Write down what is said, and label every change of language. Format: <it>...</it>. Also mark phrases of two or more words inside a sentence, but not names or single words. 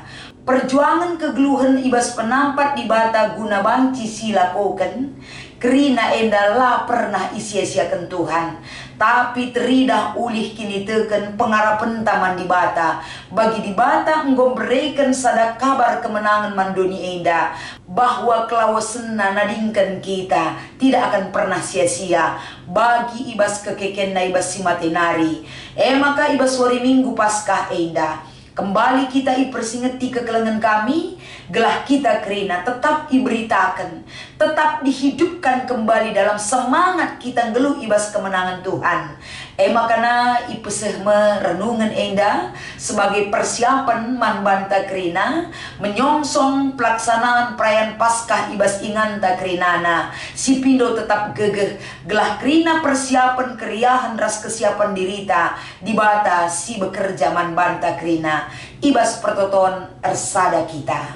<btx>Perjuangan kegeluhan ibas penampat di bata guna banci si lakukan. Kerina enda lah pernah isia-siakan Tuhan. Tapi teridah ulih kini teken pengarapan taman di bata. Bagi di bata enggom berikan sadak kabar kemenangan mandoni enda.</btx> <id>Bahwa</id> <btx>kelawasena nadingkan</btx> <id>kita tidak akan pernah sia-sia.</id> <btx>Bagi ibas kekeken na ibas si matenari. Maka ibas wari Minggu Paskah enda.</btx> <id>Kembali kita</id> <btx>ipersingeti kekelengan kami, gelah kita kerina</btx> <id>tetap diberitakan, tetap dihidupkan kembali dalam semangat kita</id> <btx>ngeluh ibas</btx> <id>kemenangan Tuhan.</id> <btx>Makana ipeseh merenungan enda</btx> <id>sebagai persiapan</id> <btx>man banta kerina</btx> <id>menyongsong pelaksanaan perayaan Paskah</id> <btx>ibas inganta kerinana. Si pindo tetap gegeh gelah kerina persiapan keriahan ras kesiapan dirita di bata si bekerja man banta kerina ibas pertoton ersada kita.</btx>